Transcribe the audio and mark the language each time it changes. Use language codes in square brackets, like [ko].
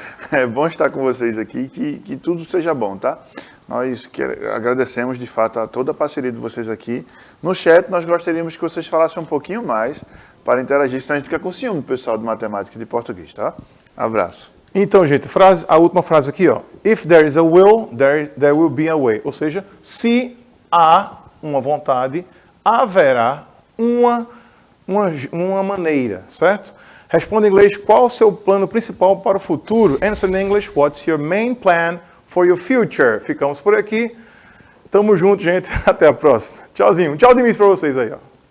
[pt] É bom estar com vocês aqui, que tudo seja bom, tá? Nós agradecemos, de fato, a toda a parceria de vocês aqui. No chat, nós gostaríamos que vocês falassem um pouquinho mais para interagir, senão a gente fica com ciúme, pessoal de matemática e de português, tá? Abraço. Então, gente, a última frase aqui, ó. [en] If there is a will, there will be a way. [pt] Ou seja, se há uma vontade, haverá uma maneira, certo? Responda em inglês, qual o seu plano principal para o futuro? [en] Answer in English, what's your main plan for your future? [pt] Ficamos por aqui. Tamo junto, gente. Até a próxima. Tchauzinho. Tchau de mim para vocês aí, ó.